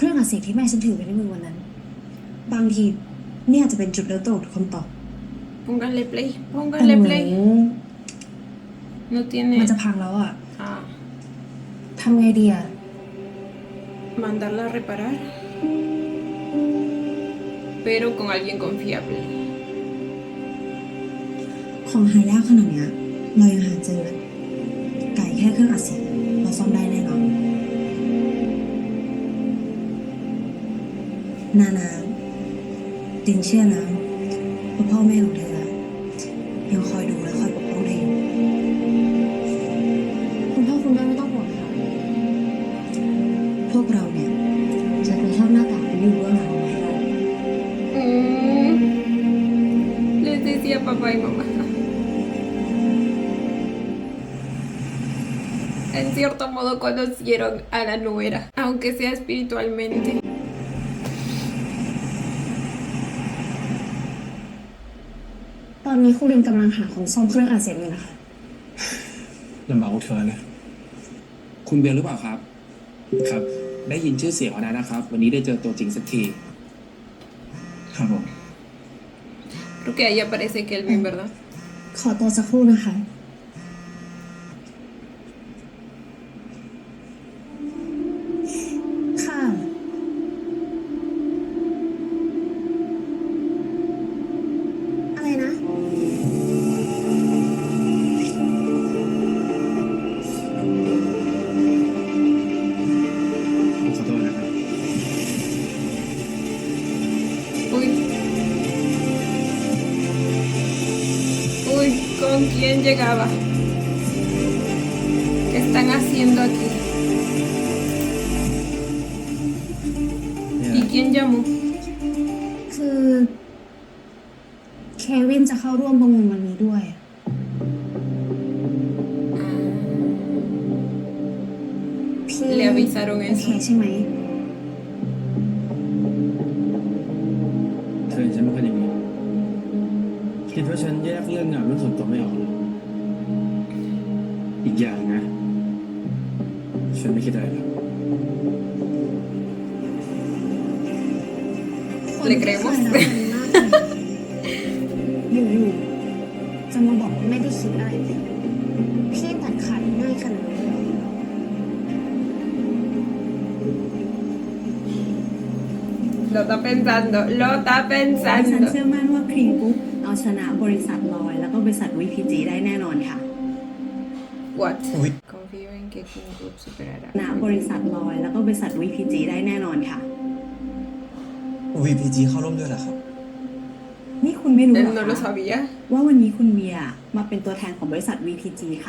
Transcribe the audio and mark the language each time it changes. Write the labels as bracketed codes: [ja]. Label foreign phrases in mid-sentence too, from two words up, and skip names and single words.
[th] รื่องอัดเสียงที่แม่ฉันถือไว้ในมือวันนั้น บางทีเนี่ยอาจจะเป็นจุดเริ่มต้นของคำตอบ [es] Pónganle play, [th] แต่ [es] pónganle [th] เหมือน [es] play. No tiene. [th] มันจะพังแล้วอ่ะ [es] Ah, [th] ทำไงดีอ่ะ [es] mandarla a reparar. Pero con alguien confiable. [th] ของหายากขนาดเนี้ยเรายังหาเจอเลยไก่แค่เครื่องอัดเสียงเราซ่อมได้แน่นอนนาตินเชื่อนะว่าพ่อแม่ของเธออะยังคอยดูและคอยปกป้องเธออยู่คุณพ่อคุณแม่ไม่ต้องห่วงค่ะพวกเราเนี่ยจะกระทำหน้าตาเป็นอยู่เบื้องหลังเอาไว้ให้ได้ [es] Les decía papá y mamá. En cierto modo conocieron a la nuera, aunque sea espiritualmente. [th] ตอนนี้ครูรินกำลังหาคนซ่อมเครื่องอัดเสียงอยู่นะคะ ลำบากของเธอนะ คุณเบลหรือเปล่าครับ ครับ ได้ยินชื่อเสียงแล้วนะครับ วันนี้ได้เจอตัวจริงสักที ครับผม [es] Creo que ahí aparece Kelvin, ¿verdad? [th] ขอตัวสักครู่นะคะ ค่ะ อะไรนะ ผมขอโทษนะครับ [es] Uy. Uy, ¿con quién llegaba? ¿Qué están haciendo aquí? ¿Y quién llamó? [th] คือ เควินจะเข้าร่วมประมูลวันนี้ด้วย [es] Ah. [th] พี่ [es] Le avisaron [th] โอ [es] eso [th] เคใช่ไหม เธอเห็นฉันไม่ค่อยดีคิดว่าฉันแยกเรื่องงานเรื่องส่วนตัวไม่ออกเหรออีกอย่างนะ ฉันไม่คิดอะไรหรอก คน [es] Le [th] ที่เคย [es] creemos [th] รักกันมากอยู่ๆจะมาบอกว่าไม่ได้คิดอะไรเลยพี่ตัดขาดง่ายขนาดนี้นเลยเหรอ [es] Lo está pensando, lo está [th] ฉัน [es] pensando. [th] เชื่อมั่นว่าครีมกรุ๊ปเอาชนะบริษัทลอย แล้วก็บริษัท VPG ได้แน่นอนค่ะ [en] What? [es] Confío en que King Group superará. [th] ชนะบริษัทลอย แล้วก็บริษัท VPG ได้แน่นอนค่ะ VPG เข้าร่วมด้วยเหรอครับ นี่คุณไม่รู้เหร [es] Él [th] อ [es] no lo [th] คะ [es] sabía. [th] ว่าวันนี้คุณเมียมาเป็นตัวแทนของบริษัท VPG ค่ะ